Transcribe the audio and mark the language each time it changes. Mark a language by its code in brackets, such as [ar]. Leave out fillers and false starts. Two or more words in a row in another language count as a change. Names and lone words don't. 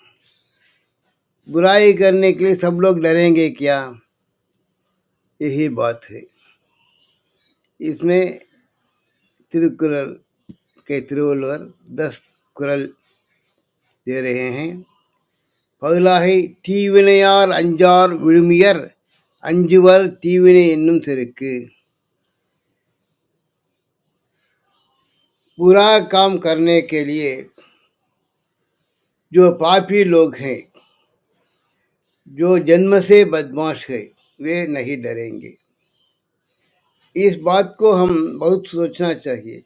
[hi] बुराई करने के लिए सब लोग डरेंगे क्या? यही बात है। इसमें तिरुकुरल के तिरुवल्लुवर 10 कुरल दे रहे हैं। पहला है [ta] தீவினையார் அஞ்சார் விழுமியர் அஞ்சுவர் தீவினை என்னும் செருக்கு। [hi] बुरा काम करने के लिए जो पापी लोग हैं, जो जन्म से बदमाश है, वे नहीं डरेंगे। इस बात को हम बहुत सोचना चाहिए।